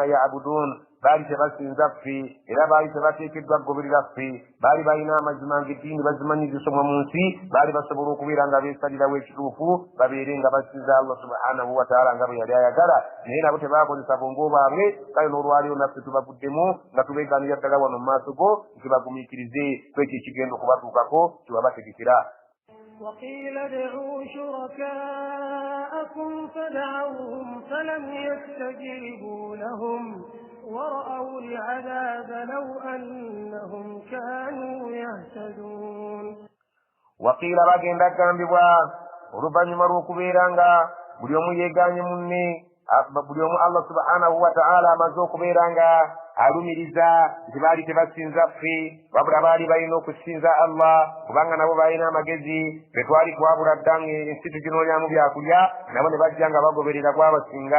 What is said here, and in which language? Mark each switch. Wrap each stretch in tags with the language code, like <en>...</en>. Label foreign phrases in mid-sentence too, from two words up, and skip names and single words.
<lg>ya'budun baali tebasinza ffe era baali tebateekeddwa kugoberera ffe baali balina amazima ng'eddiini bazimanyizisomwa mu nsi baali basobola okubeera nga beesalirawo ekituufu babeere nga basinza Allah</lg> <ar>سبحانه وتعالى</ar> <lg>nga bwe yali ayagala naye nabo tebaakozesa bongo baabwe kale n'olwaleero naffe tubaguddemu nga tubeegaanira ddala wano mu maaso go nti bagumiikirize kwekyo ekigenda okubatuukako kibabategekera.</lg> <ar>وقيل ادعوا شركاءكم فدعوهم فلم يستجيبوا لهم ورأوا العذاب لو أنهم كانوا يهتدون. وقيل</ar> <lg>bagenda kugambibwa oluvannyuma lw'okubeera nga buli omu yeegaanye munne buli omu Allah</lg> <ar>سبحانه وتعالى</ar> <lg>amaze okubeera nga alumiriza nti baali tebasinza ffe wabula baali balina okusinza Allah kubanga nabo balina amagezi fe twali twabula dda ng'ensi tuginoonyamu byakulya nabo ne bajja nga bagoberera gwabasinga.</lg>